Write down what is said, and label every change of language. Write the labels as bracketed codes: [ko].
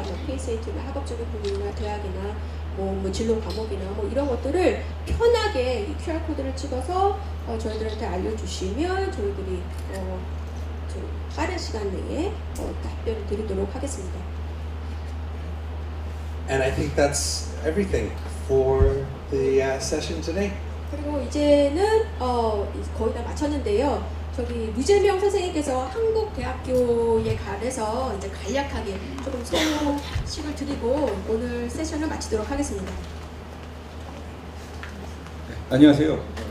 [ko] 뭐 PSAT나 학업적인 부분이나 대학이나 뭐 진로 과목이나 뭐 이런 것들을 편하게 이 QR 코드를 찍어서 저희들한테 알려주시면 저희들이 좀 빠른 시간 내에 답변을 드리도록 하겠습니다. [en] And I think that's everything for the session today. [ko] 그리고 이제는 거의 다 마쳤는데요. 저기 류재명 선생님께서 한국대학교에 관해서 이제 간략하게 조금 소식을 드리고 오늘 세션을 마치도록 하겠습니다. 네, 안녕하세요.